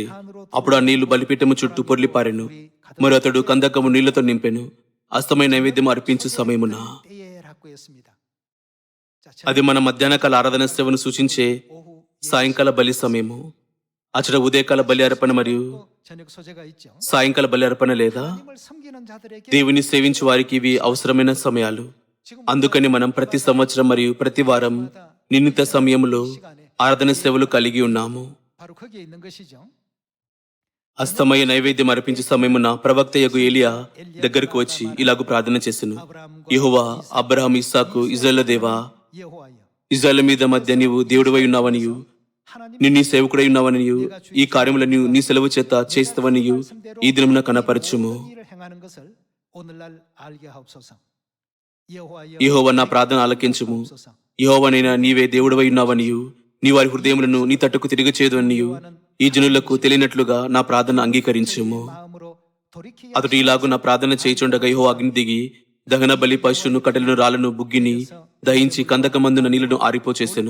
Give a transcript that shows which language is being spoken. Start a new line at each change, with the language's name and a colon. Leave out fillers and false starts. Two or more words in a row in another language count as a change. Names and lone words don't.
Telugu: అప్పుడు ఆ నీళ్లు బలిపీఠము చుట్టూ పొర్లిపారెను. మరి అతడు కందకము నీళ్లతో నింపెను. అస్తమయ నైవేద్యం అర్పించు సమయమున. అది మన మధ్యాహ్నకాల ఆరాధన సేవను సూచించే సాయంకాల బలి సమయము. అచ్చట ఉదయకాల బలి అర్పణ మరియు
Korean: 저녁 소재가 있죠.
Telugu: సాయంకాల బలి అర్పణ లేదా?
Korean: 하나님을 섬기는 자들에게
Telugu: దేవుని సేవించే వారికి ఇవి అవసరమైన సమయాలు. అందుకని మనం ప్రతి సంవత్సరం మరియు ప్రతి వారం నిర్ణీత సమయంలో ఆరాధన సేవలు కలిగి ఉన్నాము.
Korean: 바로 거기에 있는 것이죠.
Telugu: అస్తమయ నైవేద్యం అర్పించే సమయమున ప్రవక్త యగు ఏలియా దగ్గరకు వచ్చి ఇలాగు ప్రార్థన చేసెను. యెహోవా, అబ్రహాం, ఇస్సాకు, ఇజ్రాయేలు దేవా,
Korean: 여호와여
Telugu: ఇజ్రాయేలు మీద మధ్య నీవు దేవుడివై ఉన్నావనియు నీ నీ సేవకుడై ఉన్నావనియు ఈ కార్యములను నీ సెలవు చేత చేస్తావనియు ఈ దినమున కనపరచుము.
Korean: 일을 행하는 것을 오늘날 알게 하옵소서. 여호와여
Telugu: యెహోవా, నా ప్రార్థన ఆలకించుము. యెహోవానైనా నీవే దేవుడివై ఉన్నావనియు నీ వారి హృదయములను నీ తట్టుకు తిరిగి చేయదు అనియు ఈ జనులకు తెలియనట్లుగా నా ప్రార్థన అంగీకరించుము. అతడు ఇలాగు నా ప్రార్థన చేయుచుండగా యెహోవా అగ్ని దిగి దహన బలి పశువును కట్టెలను రాళ్లను బుగ్గిని దహించి కందకమందున నీళ్లను ఆరిపోచేసెను.